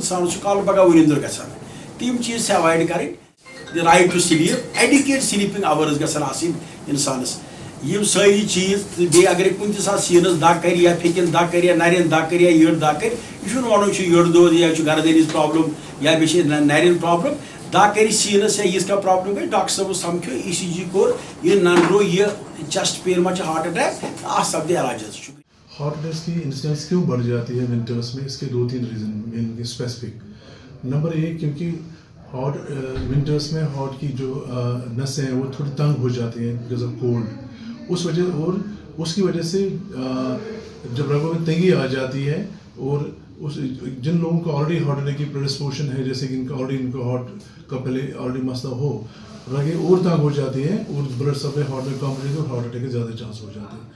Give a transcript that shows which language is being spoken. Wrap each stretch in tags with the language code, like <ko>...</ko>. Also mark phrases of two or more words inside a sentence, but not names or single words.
<ks>انسانس چھُ کالہٕ پگہہ وُنِنٛدُر گژھان تِم چیٖز چھِ ایوایڈ کرٕنۍ</ks> <en>the right to sleep adequate sleeping hours</en> <ks>گژھن آسٕنۍ انسانس یم سٲری چیٖز تہٕ بیٚیہِ اگرے کُنہِ تہِ ساتہٕ سیٖنس دگ کرِ یا پھیٚکٮ۪ن دگ کرِ یا نرٮ۪ن دگ کرِ یا یٔڈ دگ کرِ یہ چھُنہٕ ونُن چھُ یٔڈ دود یا چھُ گردنِچ پرابلم یا بیٚیہِ چھِ نرٮ۪ن پرابلم دگ کرِ سیٖنس یا یِژھ کانٛہہ پرابلم گژھِ ڈاکٹر صٲبس سمکھو ECG کوٚر یہ ننرو یہ</ks> <en>chest pain</en> <ks>ما چھُ</ks> <en>heart attack</en> <ks>اتھ سپدِ علاج حظ شُکریہ.</ks> <en>heart attack</en> <ur>کی انسیڈنس کیوں بڑھ جاتی ہے ونٹرس میں؟ اس کے 2-3</ur> <en>reason mainly specific.</en> <ur>نمبر 1 کیونکہ ونٹرس میں ہارٹ کی جو نسیں ہیں وہ تھوڑی تنگ ہو جاتی ہیں</ur> <en>because of cold</en> <ur>اس وجہ اور اس کی وجہ سے جب رگوں میں تنگی آ جاتی ہے اور جن لوگوں کو آلریڈی</ur> <en>heart attack</en> <ur>کی پریڈسپوزیشن ہے جیسے کہ ان کو ہارٹ کا پہلے آلریڈی مسئلہ ہو رگیں اور تنگ ہو جاتی ہیں اور</ur> <en>blood supply</en> <ur>ہارٹ میں کم ہو جاتی ہے اور</ur> <en>heart attack</en> <ur>کے زیادہ چانس ہو جاتے ہیں.</ur>